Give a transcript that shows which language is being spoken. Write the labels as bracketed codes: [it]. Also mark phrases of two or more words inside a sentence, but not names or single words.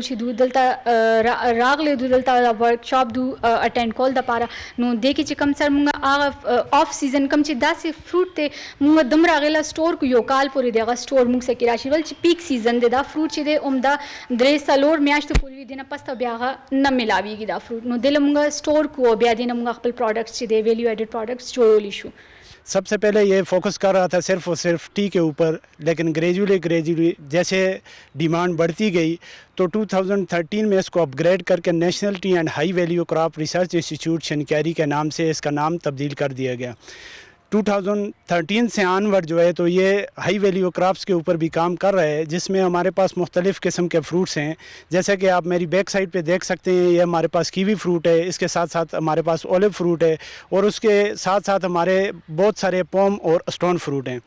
[ps] چې دوی دلته راغلي دوی دلته ورکشاپ دو اټینډ کول دپاره نو دې کې چې کوم سر مونږ هغه [en] off season [ps] کوم چې داسې فروټ دی مونږ دومره هغې له سټور کو یو کال پورې دی هغه سټور مونږ سره کې راشي ول چې [en] peak season [ps] دی دا فروټ چې دی همدا 3-4 میاشتو پورې وي دې نه پس ته بیا هغه نه میلاویږي دا فروټ نو دې له مونږ سټور کو بیا دې نه مونږ خپل پروډکټس چې دی [en] value added products [ps] جوړولی شو. [ur] سب سے پہلے یہ فوکس کر رہا تھا صرف اور صرف ٹی کے اوپر لیکن گریجولی جیسے ڈیمانڈ بڑھتی گئی تو 2013 میں اس کو اپ گریڈ کر کے نیشنل ٹی اینڈ ہائی ویلیو کراپ ریسرچ انسٹیٹیوٹ شنکیری کے نام سے اس کا نام تبدیل کر دیا گیا. 2013 سے آنورڈ جو ہے تو یہ [en] high value crops [ur] کے اوپر بھی کام کر رہے ہیں جس میں ہمارے پاس مختلف قسم کے فروٹس ہیں جیسے کہ آپ میری [en] back side [ur] پہ دیکھ سکتے ہیں یہ ہمارے پاس [en] kiwi fruit [ur] ہے اس کے ساتھ ساتھ ہمارے پاس [en] olive fruit [ur] ہے اور اس کے ساتھ ساتھ ہمارے بہت سارے پوم اور [en] stone fruit [ur] ہیں.